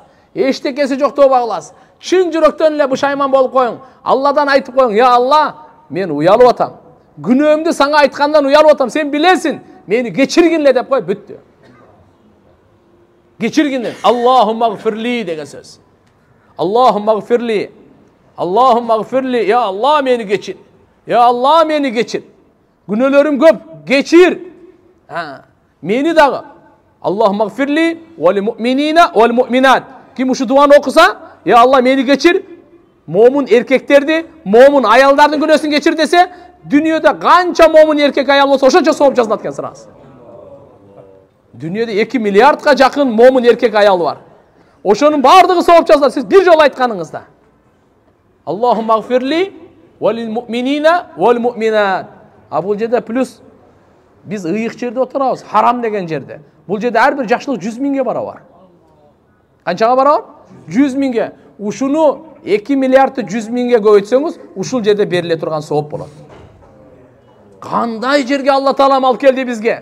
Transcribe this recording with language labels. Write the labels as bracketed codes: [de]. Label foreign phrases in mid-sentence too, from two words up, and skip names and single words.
[ky] Эчтекеси жок тооба кыласыз. Чын жүрөктөн эле бушайман болуп коюң. Алладан айтып коюң: "Я Алла, мен уялып атам. Күнөөмдү сага айткандан уялып атам. Сен билесиң, мени кечиргинле" деп кой, бүттү. Кечиргинден [ar] اللهم اغفر لي [ky] деген сөз. [ar] اللهم اغفر لي. اللهم اغفر لي. [ky] Я Алла, мени кечир. Я Алла, мени кечир. Күнөөлөрүм көп, кечир. Мени дагы. [ar] اللهم اغفر لي وللمؤمنين والمؤمنات. [ky] Ким ушу дуаны окуса, я Алла, мени кечир. Момун эркектерди, момун аялдардын күнөөсүн кечир десе, дүйнөдө канча момун эркек аял болсо ошончо сооп жазылат экен сырасы. Дүйнөдө 2 миллиардга жакын момун эркек аял бар. Ошонун бардыгы сооп жазылат. Сиз бир жолу айтканыңызда. [ar] اللهم اغفر لي وللمؤمنين والمؤمنات. [ky] А бул жерде плюс биз ыйык жерде отурабыз, харам деген жерде. Бул жерде ар бир жакшылык 100 миңге барабар. Канчага барабар? 100 миңге. Ушуну 2 миллиардты 100 миңге көбөйтсөңүз, ушул жерде бериле турган сооп болот. Кандай жерге Алла Таалам алып келди бизге?